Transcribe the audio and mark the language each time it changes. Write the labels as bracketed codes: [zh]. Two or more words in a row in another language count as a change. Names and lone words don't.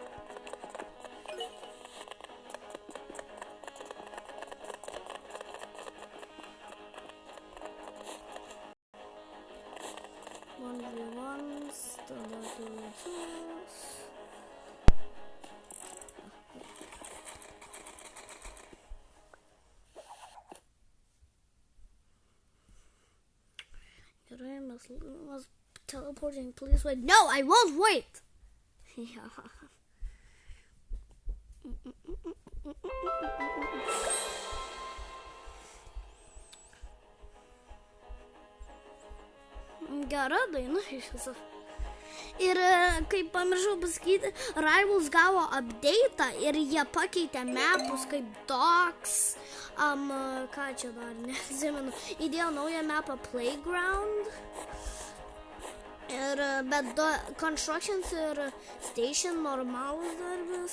[lt] Tada tuos. Gerai, mes teleporting, [en] please wait. No, I won't wait! [lt] Gera daina iš viso. Ir kaip pamiršau pasakyti, Rivals gavo update'ą ir jie pakeitė mapus kaip Docks, ką čia dar, neatsimenu, įdėjo naują mapą Playground, ir, bet Constructions ir Station normalus darbas.